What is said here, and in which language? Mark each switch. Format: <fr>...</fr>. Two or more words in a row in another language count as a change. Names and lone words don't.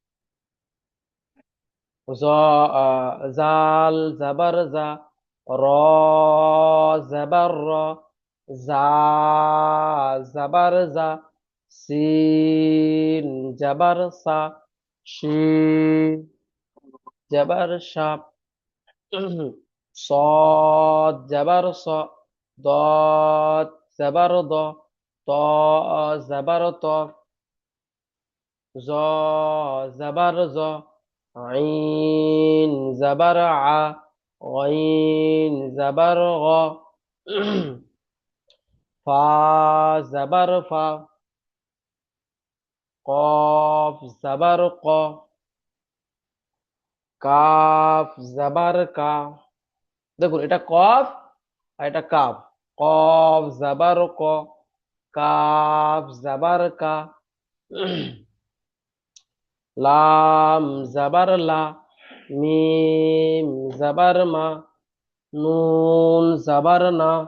<ar>ذ ذال زبر ذا ر زبر را زا زبر زا, سين زبر سا شين زبر شا, صاد زبر صا، ضاد زبر ضا، طاء زبر طا، ظا زبر ظا، عين زبر ع، غين زبر غا، فا زبر فا، قاف زبر قا، كاف زبر كا.</ar> <bn>দেখুন, এটা কফ আর এটা কাফ।</bn> <ar>قاف زبر قا كاف زبر كا لام زبر لا ميم زبر ما نون زبر نا,</ar>